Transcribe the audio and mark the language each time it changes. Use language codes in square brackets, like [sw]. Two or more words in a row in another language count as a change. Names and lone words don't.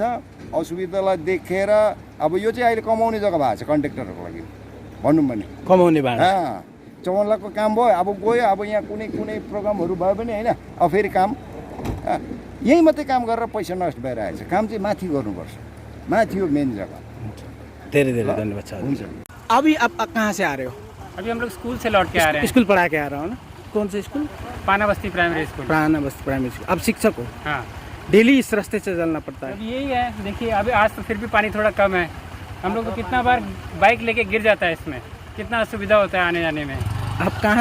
[ne] असुविधालाई देखेर अब यो चाहिँ अहिले कमाउने जग्गा भएको छ कन्ट्र्याक्टरहरूको लागि भनौँ भने। कमाउने भाडा 54 लाखको काम भयो। अब गयो, अब यहाँ कुनै प्रोग्रामहरू भयो भने होइन, अब फेरि काम यहीँ मात्रै काम गरेर पैसा नष्ट भइरहेछ। काम चाहिँ माथि गर्नुपर्छ, माथि हो मेन जग्गा। धेरै धेरै धन्यवाद छ। हुन्छ। [hi] अभी आप कहाँ से आ रहे हो? अभी हम लोग स्कूल से लौट के आ रहे हैं। स्कूल पढ़ा के आ रहा हो ना? कौन सा स्कूल? पाना बस्ती प्राइमरी स्कूल। प्राणा बस्ती प्राइमरी स्कूल। अब शिक्षक हो? हाँ। डेली इस रास्ते से चलना पड़ता है? अब यही है, देखिए अभी आज तो फिर भी पानी थोड़ा कम है। हम लोग को कितना बार बाइक लेके गिर जाता है इसमें, कितना असुविधा होता है आने जाने में।